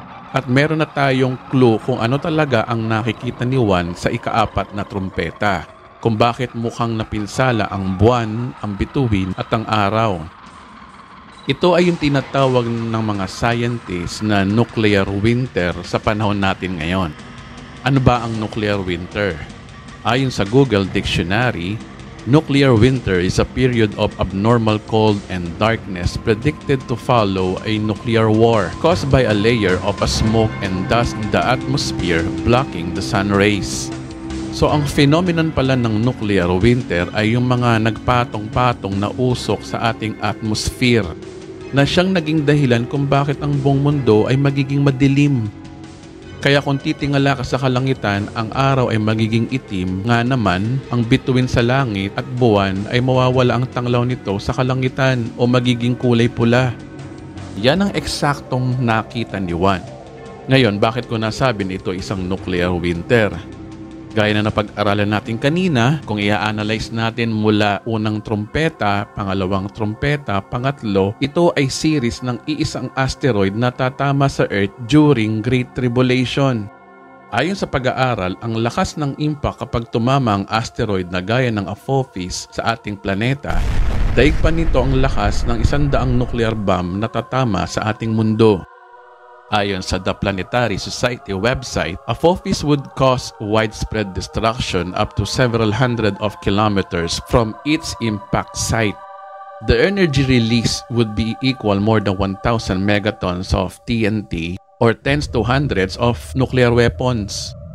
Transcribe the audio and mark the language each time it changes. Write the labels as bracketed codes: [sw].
[tl] At meron na tayong clue kung ano talaga ang nakikita ni Juan sa ikaapat na trumpeta, kung bakit mukhang napinsala ang buwan, ang bituin at ang araw. Ito ay yung tinatawag ng mga scientists na nuclear winter sa panahon natin ngayon. Ano ba ang nuclear winter? Ayon sa [en] Google Dictionary, nuclear winter is a period of abnormal cold and darkness predicted to follow a nuclear war caused by a layer of smoke and dust in the atmosphere blocking the sun rays. [tl] So ang phenomenon pala ng nuclear winter ay yung mga nagpatong-patong na usok sa ating atmosphere na siyang naging dahilan kung bakit ang buong mundo ay magiging madilim. Kaya kung titingala ka sa kalangitan, ang araw ay magiging itim, nga naman ang bituin sa langit at buwan ay mawawala ang tanglaw nito sa kalangitan o magiging kulay pula. Yan ang eksaktong nakita ni Juan. Ngayon, bakit ko nasabi na ito isang nuclear winter? Gaya na napag-aralan natin kanina, kung i-analyze natin mula unang trumpeta, pangalawang trumpeta, pangatlo, ito ay series ng iisang asteroid na tatama sa Earth during Great Tribulation. Ayon sa pag-aaral, ang lakas ng impact kapag tumama ang asteroid na gaya ng Apophis sa ating planeta, daig pa nito ang lakas ng 100 nuclear bomb na tatama sa ating mundo. Ayon sa [en] The Planetary Society website, Apophis would cause widespread destruction up to several hundred of kilometers from its impact site. The energy release would be equal more than 1,000 megatons of TNT or tens to hundreds of nuclear weapons.